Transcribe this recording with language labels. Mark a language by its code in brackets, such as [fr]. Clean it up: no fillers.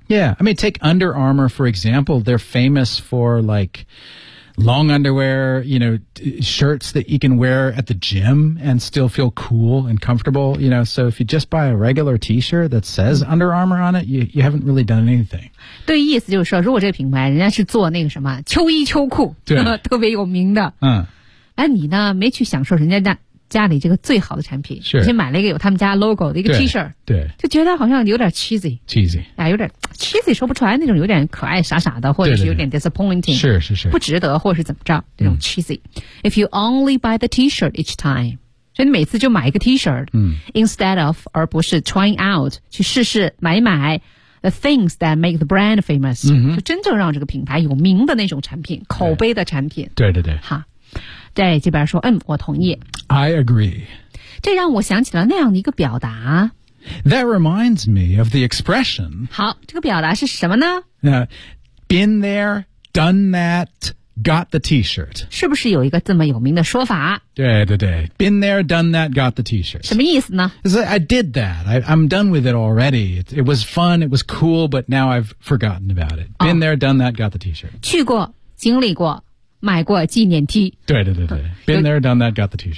[en] Yeah. I mean, take Under Armour, for example. They're famous for, like, long underwear, you know, shirts that you can wear at the gym and still feel cool and comfortable, you know. So if you just buy a regular T-shirt that says Under Armour on it, you haven't really done anything. [zh] 对意思就是说如果这个品牌人家是做那个什么秋衣秋裤对特别有名的。嗯。那你呢没去享受人家 家里这个最好的产品是、 [en] sure. [zh] 先买了一个有他们家 logo 的一个 T-shirt 对, 对就觉得好像有点 cheesy [en] cheesy、 [zh] 啊、有点 cheesy 说不出来那种有点可爱傻傻的或者是有点 disappointing 对对对是是是不值得或者是怎么着这种 cheesy、嗯、 [en] If you only buy the T-shirt each time [zh] 所以你每次就买一个 T-shirt、嗯、 [en] instead of [zh] 而不是 [en] trying out [zh] 去试试买一买 [en] The things that make the brand famous、 [zh] 嗯、就真正让这个品牌有名的那种产品口碑的产品对对对哈在这边说嗯我同意 [en] I agree [zh] 这让我想起了那样的一个表达 [en] That reminds me of the expression [zh] 好这个表达是什么呢 [en] Been there, done that, got the t-shirt [zh] 是不是有一个这么有名的说法对对对 [en] Been there, done that, got the t-shirt 什么意思呢 It's like, I did that, I'm done with it already It was fun, it was cool, but now I've forgotten about it Been、 [zh] 哦、 [en] there, done that, got the t-shirt [zh] 去过经历过买过纪念 T 对对对对 [en] Been there, done that, got the T-shirt